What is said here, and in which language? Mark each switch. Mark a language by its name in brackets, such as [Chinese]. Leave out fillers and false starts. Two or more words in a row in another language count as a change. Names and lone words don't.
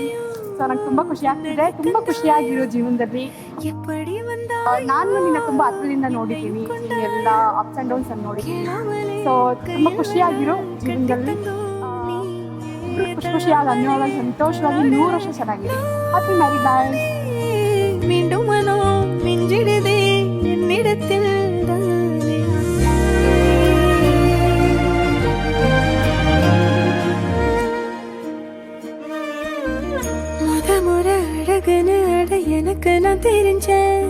[Kannada] ಸೊ ನಂಗೆ ತುಂಬ ಖುಷಿ ಆಗ್ತಿದೆ, ತುಂಬ ಖುಷಿಯಾಗಿರೋ ಜೀವನದಲ್ಲಿ. ನಾನು ನಿನ್ನ ತುಂಬ ಹತ್ರದಿಂದ ನೋಡಿದ್ದೀನಿ, ಎಲ್ಲ [English] ups and downs [Kannada] ಅನ್ನು ನೋಡಿದ್ದೀನಿ. ಸೊ ತುಂಬ ಖುಷಿಯಾಗಿರೋ ಜೀವನದಲ್ಲಿ ಖುಷಿಯಾಗಿ ಅನ್ಯವಾಗಿ ಸಂತೋಷವಾಗಿ 100 ವರ್ಷ ಚೆನ್ನಾಗಿದೆ. [English] happy married life. [Tamil] மீண்டும் மனோ மிஞ்சிடுதே என்னிடத்தில் முறை அழகுன்னு அட எனக்கு நான் தெரிஞ்சேன்.